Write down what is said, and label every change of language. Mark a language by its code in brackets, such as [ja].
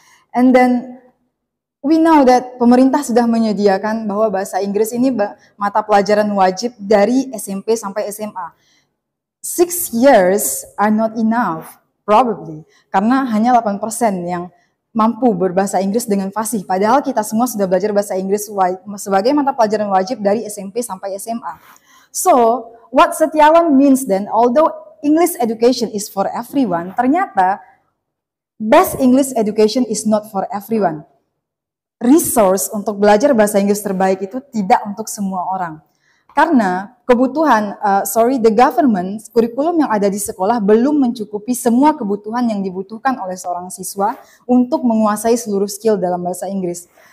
[en] And then we know that [id] pemerintah sudah menyediakan bahwa bahasa Inggris ini mata pelajaran wajib dari SMP sampai SMA. [en] 6 years are not enough, probably, [id] karena hanya 8% yang mampu berbahasa Inggris dengan fasih. Padahal kita semua sudah belajar bahasa Inggris sebagai mata pelajaran wajib dari SMP sampai SMA. [en] So, what Setiawan means then, although English education is for everyone, [id] ternyata [en] best English education is not for everyone. [id] Resource untuk belajar bahasa Inggris terbaik itu tidak untuk semua orang. Karena kebutuhan, [en] the government, [id] kurikulum yang ada di sekolah belum mencukupi semua kebutuhan yang dibutuhkan oleh seorang siswa untuk menguasai seluruh skill dalam bahasa Inggris.